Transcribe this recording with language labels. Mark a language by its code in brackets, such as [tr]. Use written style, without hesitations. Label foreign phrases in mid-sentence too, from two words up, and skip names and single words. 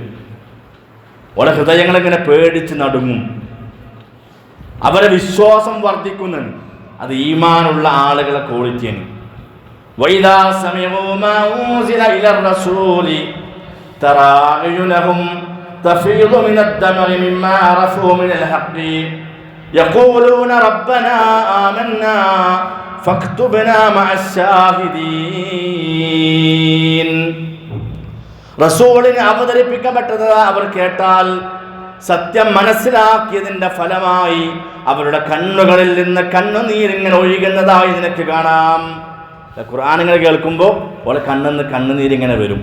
[ml] ഓലെ ഹൃദയങ്ങൾ ഇങ്ങനെ പേടിച്ച് നടുങ്ങും. അവരെ വിശ്വാസം വർദ്ധിക്കുന്നതാണ്. അത് ഈമാനുള്ള ആളുകളെ ക്വാളിറ്റിയാണ്. [ar] وإذا سمعوا ما أنزل إلى الرسول ترى أعينهم تفيض من الدمع مما عرفوا من الحق يقولون ربنا آمنا فاكتبنا مع الشاهدين. [ml] റസൂലിന് അവതരിപ്പിക്കപ്പെട്ടത് അവർ കേട്ടാൽ സത്യം മനസ്സിലാക്കിയതിൻ്റെ ഫലമായി അവരുടെ കണ്ണുകളിൽ നിന്ന് കണ്ണുനീരിങ്ങനെ ഒഴുകുന്നതായി നിനക്ക് കാണാം. ഖുർആൻ ഇങ്ങനെ കേൾക്കുമ്പോൾ ഓളെ കണ്ണിന്ന് കണ്ണുനീരിങ്ങനെ വരും.